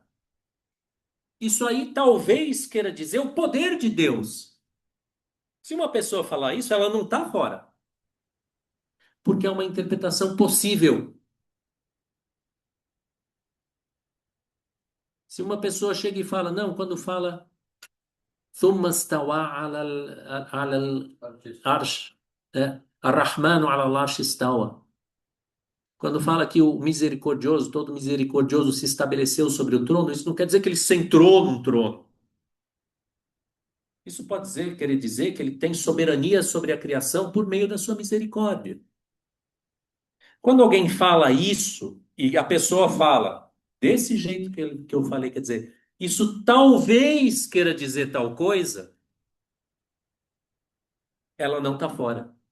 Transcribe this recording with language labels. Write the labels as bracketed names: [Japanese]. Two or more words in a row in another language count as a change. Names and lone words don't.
[Portuguese] Isso aí talvez queira dizer o poder de Deus. Se uma pessoa falar isso, ela não está fora, porque é uma interpretação possível. Se uma pessoa chega e fala, não, quando fala [Arabic] ثم استوى على العرش الرحمن على العرش استوى. [Portuguese] Quando fala que o misericordioso, todo misericordioso se estabeleceu sobre o trono, isso não quer dizer que ele sentou num trono. Isso pode dizer, querer dizer que ele tem soberania sobre a criação por meio da sua misericórdia. Quando alguém fala isso, e a pessoa fala desse jeito que eu falei, quer dizer, isso talvez queira dizer tal coisa, ela não está fora.